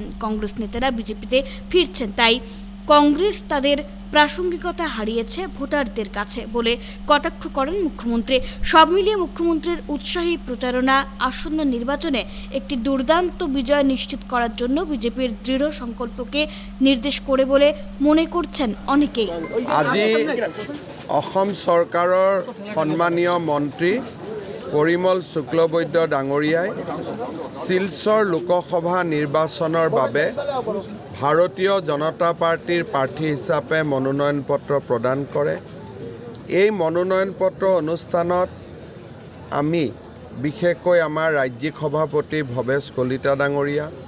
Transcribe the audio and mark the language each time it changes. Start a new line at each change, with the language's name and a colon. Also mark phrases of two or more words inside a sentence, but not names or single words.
Bangla: কংগ্রেস নেতারা বিজেপিতে ফিরছেন, তাই কংগ্রেস তাদের প্রাসঙ্গিকতা হারিয়েছে ভোটারদের কাছে বলে কটাক্ষ করেন মুখ্যমন্ত্রী। সব মিলিয়ে মুখ্যমন্ত্রীর উৎসাহী প্রচারণা আসন্ন নির্বাচনে একটি দুর্দান্ত বিজয় নিশ্চিত করার জন্য বিজেপির দৃঢ় সংকল্পকে নির্দেশ করে বলে মনে করছেন অনেকেই।
Assamese: আজি অসম সরকারের সম্মানীয় মন্ত্রী পৰিমল শুক্লবৈদ্য ডাঙৰীয়াই শিলচৰ লোকসভা নিৰ্বাচনৰ বাবে ভাৰতীয় জনতা পাৰ্টিৰ প্ৰাৰ্থী হিচাপে মনোনয়ন পত্ৰ প্ৰদান কৰে। এই মনোনয়ন পত্ৰ অনুষ্ঠানত আমি বিশেষকৈ আমাৰ ৰাজ্যিক সভাপতি ভৱেশ কলিতা ডাঙৰীয়া,